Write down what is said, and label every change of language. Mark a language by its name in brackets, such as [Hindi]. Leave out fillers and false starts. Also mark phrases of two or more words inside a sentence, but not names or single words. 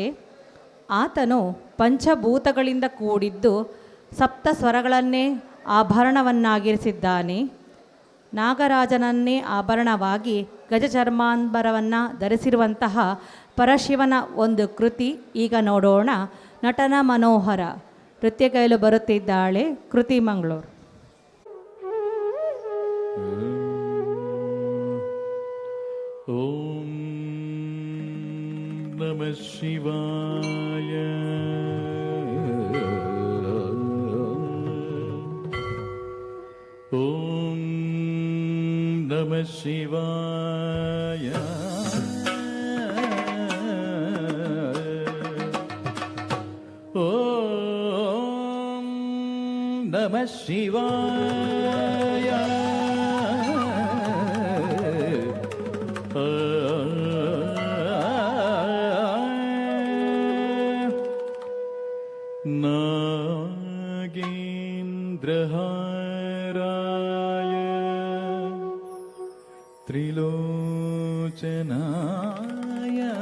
[Kannada] ಆತನು ಪಂಚಭೂತಗಳಿಂದ ಕೂಡಿದ್ದು ಸಪ್ತ ಸ್ವರಗಳನ್ನೇ ಆಭರಣವನ್ನಾಗಿರಿಸಿದ್ದಾನೆ. ನಾಗರಾಜನನ್ನೇ ಆಭರಣವಾಗಿ ಗಜಚರ್ಮಾಂಬರವನ್ನು ಧರಿಸಿರುವಂತಹ ಪರಶಿವನ ಒಂದು ಕೃತಿ ಈಗ ನೋಡೋಣ. ನಟನ ಮನೋಹರ ನೃತ್ಯ ಕೈಲು ಬರುತ್ತಿದ್ದಾಳೆ ಕೃತಿ ಮಂಗಳೂರು. [Sanskrit] ಓಂ ನಮಃ ಶಿವಾಯ. ಓಂ ನಮಃ ಶಿವಾಯ. ಓಂ ನಮಃ ಶಿವಾಯ. ನಾಗೇಂದ್ರಹಾರಾಯ ತ್ರಿಲೋಚನಾಯ